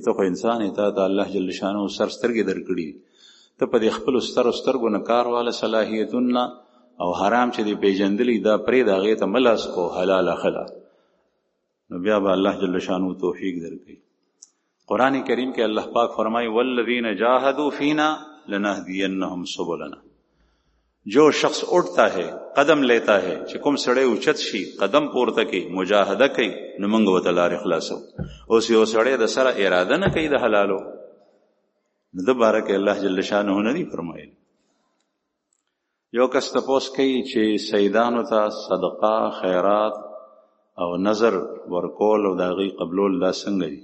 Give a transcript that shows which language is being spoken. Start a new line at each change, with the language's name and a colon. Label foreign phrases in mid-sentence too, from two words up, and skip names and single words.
Pashto: ته خو انسان یې، تا ته الله
Arabic: جل شانه
Pashto: سر سترګې درکړي، ته په دې خپلو سترو سترګو نه کار واله صلاحیتونه او حرام چې دې پیژندلي دا پرېږده، هغې ته مه لاس کو، حلال اخله، نو بیا به الله
Arabic: جل شانه
Pashto: توفیق درکوي. قرآن کریم کې الله پاک فرمائی
Arabic: والذین جاہدوا فینا لنهدینهم سبلنا.
Urdu: جو شخص اٹھتا ہے قدم لیتا ہے
Pashto: چې کوم سړی اوچت شي قدم پورته کوي مجاهده کوي نو موږ ورته لارې خلاصو. اوس یو سړی د سره اراده نه کوي د حلالو نو د باره کې الله
Arabic: جل شانه
Pashto: نه دي فرمایي. یو کس تپوس کوي چې سیدانو ته صدقه خیرات او نظر ورکول او د هغې قبلول دا څنګه دي؟